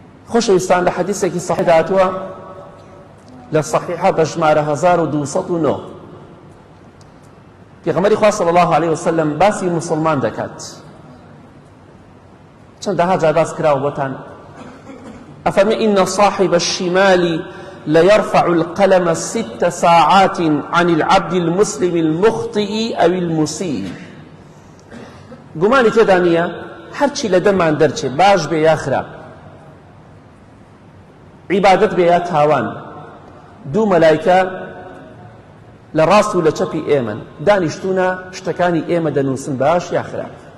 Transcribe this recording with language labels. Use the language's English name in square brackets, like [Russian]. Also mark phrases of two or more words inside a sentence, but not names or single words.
[Central Kurdish] خۆشەویستان لە حەدیثێکی صحیح هاتووە لە صحیحە بە ژمارە 1209 پێغەمبەری خوا [Arabic] صلی الله عليه وسلم [Central Kurdish] باسی مسلمان دەکات. چەندەها جار باس کراوە بۆتان. [Arabic] ئەفەرمێ ئین صاحب الشمال ليرفع القلم 6 ساعات عن العبد المسلم المخطئ أو المسيء. [Central Kurdish] گومانی تێدا نییە هەرچی لە دەمان دەرچێ باش بێ یا خراپ، عیبادەت بێ یا تاوان، دوو مەلایکە لە ڕاست و لە چەپی ئێمەن دانیشتوونە شتەکانی ئێمە دەنووسن باش یا خراپ.